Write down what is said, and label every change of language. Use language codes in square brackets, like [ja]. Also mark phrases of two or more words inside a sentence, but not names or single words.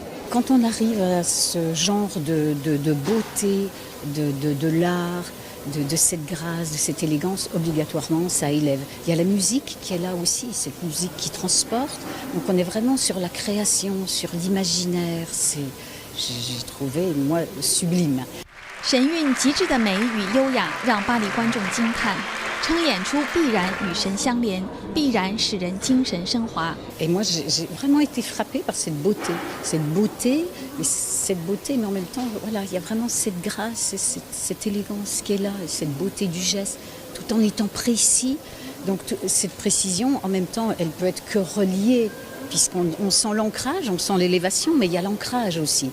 [fr] Quand on arrive à ce genre de beauté, de l'art, de cette grâce, de cette élégance, obligatoirement ça élève. Il y a la musique qui est là aussi, cette musique qui transporte. Donc on est vraiment sur la création, sur l'imaginaire. J'ai trouvé, moi, sublime. [zh] 神韵极致的美与优雅让巴黎观众惊叹，称演出必然与神相连，必然使人精神升华。 [fr] Et moi, j'ai vraiment été frappée par cette beauté, mais en même temps, voilà, il y a vraiment cette grâce, cette élégance qui est là, cette beauté du geste, tout en étant précis. Donc cette précision, en même temps, elle peut être que reliée, puisqu'on sent l'ancrage, on sent l'élévation, mais il y a l'ancrage aussi.